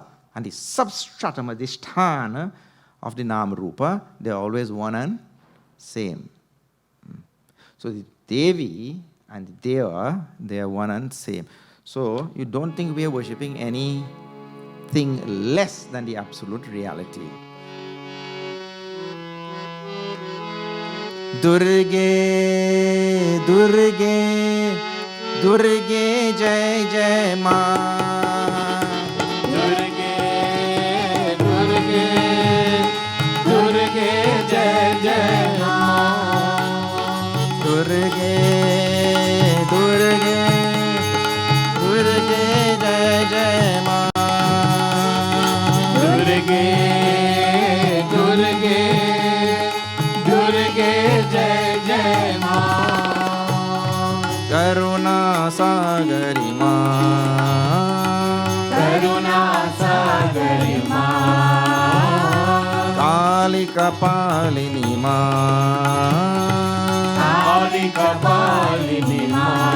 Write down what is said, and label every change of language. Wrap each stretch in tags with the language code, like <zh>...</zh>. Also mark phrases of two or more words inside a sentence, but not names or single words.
<en>And the substratum, the sthana of the</en> <sa>nama, rupa,</sa> <en>they are always one and same. So the Devi and the Deva, they are one and same. So you don't think we are worshipping anything less than the absolute reality.</en> <sa>Durge, Durge, Durge, Jai Jai Ma. Durge, Durge, Durge Jai Jai Ma. Durge, Durge, Durge Jai Jai Ma. Durge, Durge, Durge Jai Jai Ma. Karuna Sagari Ma. Karuna Sagari Ma. Kalika Palini Ma. Kalika Palini Ma.</sa>